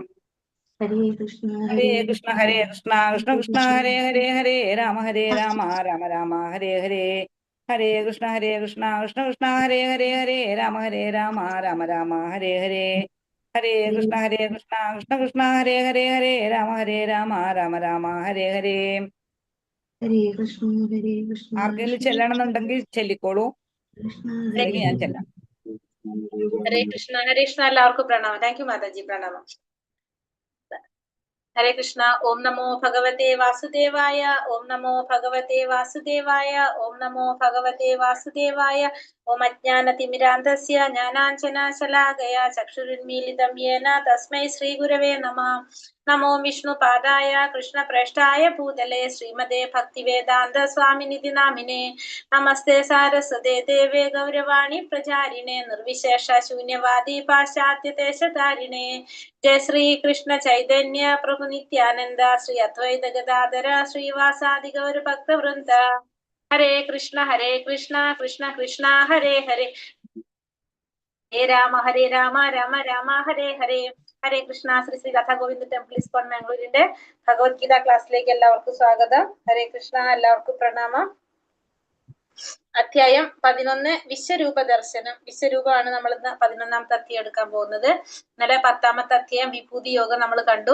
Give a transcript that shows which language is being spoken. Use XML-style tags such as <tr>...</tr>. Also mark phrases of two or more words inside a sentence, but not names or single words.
<sa>हरे कृष्ण कृष्ण कृष्ण हरे हरे राम राम हरे हरे। हरे कृष्ण कृष्ण कृष्ण हरे राम राम हरे हरे। हरे कृष्ण कृष्ण कृष्ण हरे राम राम हरे हरे।</sa> <ml>ആർക്കെങ്കിലും ചെല്ലണമെന്നുണ്ടെങ്കിൽ ചെല്ലിക്കോളൂ, അല്ലെങ്കിൽ ഞാൻ ചെല്ലാം. ഹരേ കൃഷ്ണ എല്ലാവർക്കും പ്രണാമം.</ml> <en>thank you</en> <ml>മാതാജി, പ്രണാമം. ഹരേ കൃഷ്ണ.</ml> <sa>ഓം നമോ ഭഗവതേ വാസുദേവായ. ഓം നമോ ഭഗവതേ വാസുദേവായ. ഓം നമോ ഭഗവതേ വാസുദേവായ. ഓം അജ്ഞാനതിമിരാന്ധസ്യ ജ്ഞാനാഞ്ജനശലാകയ ചക്ഷുരുന്മീലിതം യേന തസ്മൈ ശ്രീഗുരവേ നമഃ. നമോ വിഷ്ണുപാദായ കൃഷ്ണപ്രേഷ്ഠായ ഭൂതലേ ശ്രീമതേ ഭക്തിവേദാന്ത സ്വാമിനിധി നാമിനെ. നമസ്തേ സാരസ്വതേ ദേവേ ഗൗരവാണി പ്രചാരിണേ നിർവിശേഷ ശൂന്യവാദി പാശ്ചാത്യദേശധാരിണേ. जय श्री कृष्ण चैतन्य प्रभु नित्यानंद श्री अद्वैत गदाधर श्रीवासादि गौर भक्त वृंद. हरे कृष्ण कृष्ण कृष्ण हरे हरे, हे राम राम राम हरे हरे. ഹരേ കൃഷ്ണ.</sa> <ml>ശ്രീ ശ്രീ രാധാ ഗോവിന്ദ് ടെമ്പിൾ ഇസ്കോൺ മാംഗ്ലൂരിന്റെ ഭഗവത്ഗീത ക്ലാസ്സിലേക്ക് എല്ലാവർക്കും സ്വാഗതം. ഹരേ കൃഷ്ണ. എല്ലാവർക്കും പ്രണാമം. അധ്യായം 11 വിശ്വരൂപ ദർശനം. വിശ്വരൂപമാണ് നമ്മൾ ഇന്ന് 11ാമത്തെ അധ്യായം എടുക്കാൻ പോകുന്നത്. ഇന്നലെ 10ാമത്തെ അധ്യായം വിഭൂതി യോഗം നമ്മൾ കണ്ടു.</ml>